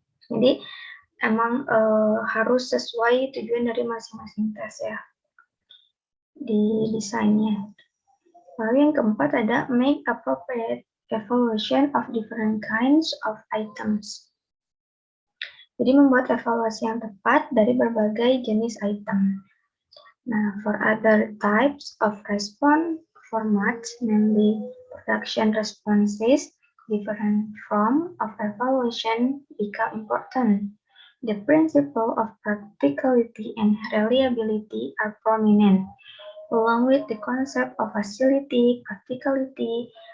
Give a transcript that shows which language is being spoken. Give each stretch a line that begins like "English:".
Indonesian: Jadi emang harus sesuai tujuan dari masing-masing tes ya di desainnya. Lalu yang keempat ada
English: make appropriate evaluation of different kinds of items.
Indonesian: Jadi membuat evaluasi yang tepat dari berbagai jenis item.
English: Now, for other types of response formats, namely production responses, different form of evaluation become important. The principle of practicality and reliability are prominent, along with the concept of facility, practicality.